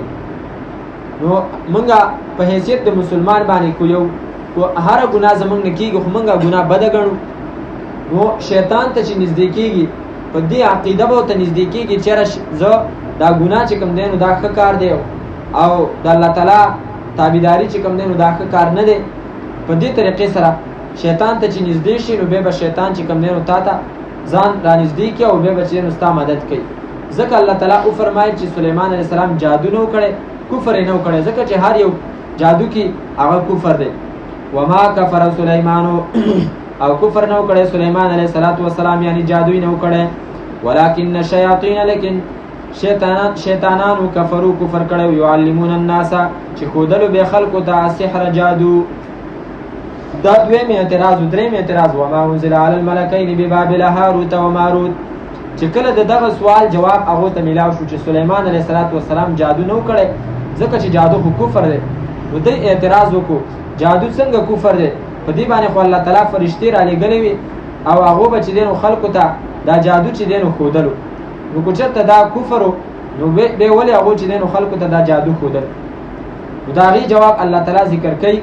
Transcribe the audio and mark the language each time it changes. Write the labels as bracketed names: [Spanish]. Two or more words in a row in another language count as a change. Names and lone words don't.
[Pashto] نو مونږه په حیثیت د مسلمان باندې کو یو هره ګناه زمونږ نه کېږي خو مونږه ګناه بده ګڼو، نو شیطان ته چې نږدې کېږي په دې عقیده به ورته نږدې کېږي چېرې زه دا ګناه چې کوم دی نو دا ښه کار دی او د [Arabic] الله تعالی [Pashto] تابعداري چې کوم دی نو دا ښه کار نه دی. په دې طریقې سره شیطان ته چې نږدې شي نو بیا به شیطان چې کوم دی نو تا ته ځان را نږدې کړي او بیا به چې نو ستا مدد کوي. ځکه [Arabic] الله تعالی [Pashto] او فرمایي چې سليمان [Arabic] عليه السلام [Pashto] جادو نه کړي کفر نه کړي ځکه چې هر یو جادو کې هغه کفر دی [Arabic] وما كفر سليمان [Pashto] او کفر نه کړي سليمان [Arabic] عليه السلام [Pashto] یعنی جادو نه کړي [Arabic] ولكن الشياطين [Pashto] لكن شیطانانو کفرو کفر کړي [Arabic] يعلمون الناس [Pashto] چې خودلو به خلقو ته سحر جادو دا دویم اعتراض دریم اعتراض [Arabic] وما انزل على الملكين ببابل هاروت وماروت [Pashto] چې کله دغه سوال جواب هغه ته ملاو شو چې سليمان [Arabic] عليه السلام [Pashto] جادو نه کړي ځکه چې جادو خو کفر دی نو دوی اعتراض وکړو جادو څنګه کفر دی په دې باندې خو [Arabic] الله تعالی [Pashto] فرشتي را لګلې وي او هغه به چې دینو خلقو ته دا جادو چې دینو خودلو نو کو چرته دا کفر نو به ولې هغه چې دینو خلقو ته دا جادو خودل نو دا غي جواب [Arabic] الله تعالی [Pashto] ذکر کوي